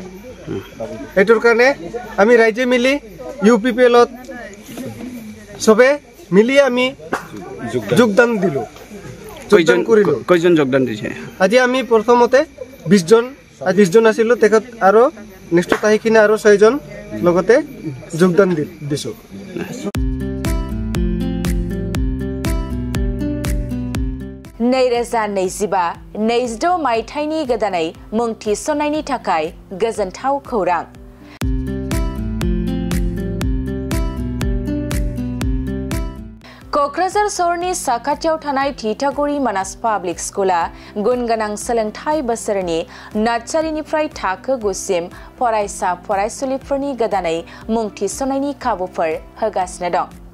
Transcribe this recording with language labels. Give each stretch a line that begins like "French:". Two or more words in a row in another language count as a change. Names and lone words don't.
Assamese: এইটোৰ কাৰণে আমি ৰাইজে মিলি ইউপিপিএলত চবে মিলি আমি যোগদান দিলোঁ, যোগদান কৰিলোঁ। কেইজন যোগদান দিছে? আজি আমি প্ৰথমতে 20 জন আছিলোঁ, তেখেত আৰু নেক্সটত আহি কিনে আৰু 6 জন লগতে যোগদান দিছোঁ।
Bodo: नैरोजा 22 मायथाइनि गोदानै मुं थिसननायनि थाखाय गोजोनथाव खौरां। क'क्राझार सहरनि साखाथियाव थानाय थिथागुरि मानास पाब्लिक स्कुला गुन गोनां सोलोंथाइ बोसोरनि नार्सारिनिफ्राय थाखो 9 सिम फरायसा फरायसुलिफोरनि गोदानै मुं थिसननायनि खाबुफोर होगासिनो दं।